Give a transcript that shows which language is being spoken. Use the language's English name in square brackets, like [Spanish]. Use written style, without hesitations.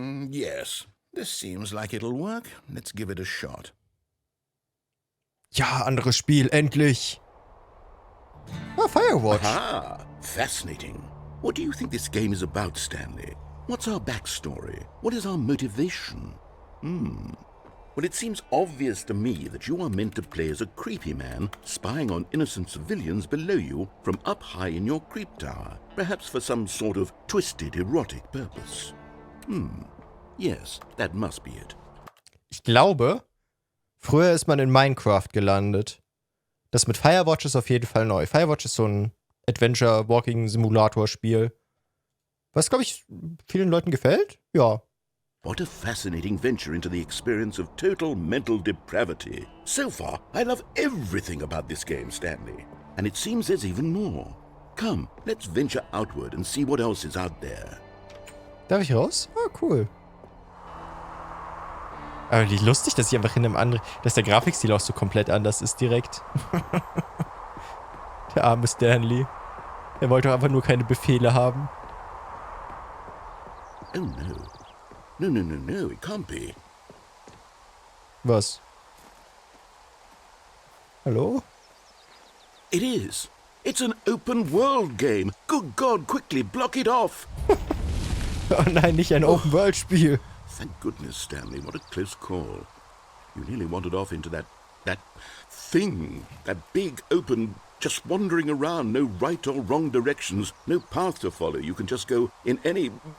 [English] Yes, this seems like it'll work. Let's give it a shot. [German] Ja, anderes Spiel, endlich. Ah, Firewatch. [English] Ah, fascinating. What do you think this game is about, Stanley? What's our backstory? What is our motivation? Well, it seems obvious to me that you are meant to play as a creepy man spying on innocent civilians below you from up high in your creep tower, perhaps for some sort of twisted erotic purpose. Yes, that must be it. [German] Ich glaube, früher ist man in Minecraft gelandet. Das mit Firewatch ist auf jeden Fall neu. Firewatch ist so ein Adventure-Walking-Simulator-Spiel. Was, glaube ich, vielen Leuten gefällt? Ja. [English] What a fascinating venture into the experience of total mental depravity. So far, I love everything about this game, Stanley. And it seems there's even more. Come, let's venture outward and see what else is out there. [German] Darf ich raus? Ah, cool. Aber die lustig, dass ich einfach in einem anderen... Dass der Grafikstil auch so komplett anders ist direkt. Der arme Stanley. Er wollte doch einfach nur keine Befehle haben. [English] Oh no. No, it can't be. [German] Was? Hallo? [English] It is. It's an open world game. Good God, quickly, block it off. [German] Oh nein, nicht ein Open-World-Spiel. [English] Thank goodness, Stanley. What a close call. You nearly wandered off into that thing. That big, open, just wandering around. No right or wrong directions. No path to follow. You can just go in any...